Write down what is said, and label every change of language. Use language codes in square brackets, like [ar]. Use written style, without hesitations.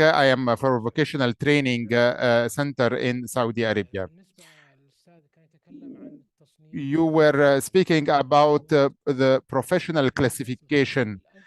[en] I am for vocational training center in Saudi Arabia. [ar] بالنسبة للأستاذ كان يتكلم عن التصنيف. [en] You were speaking about the professional classification.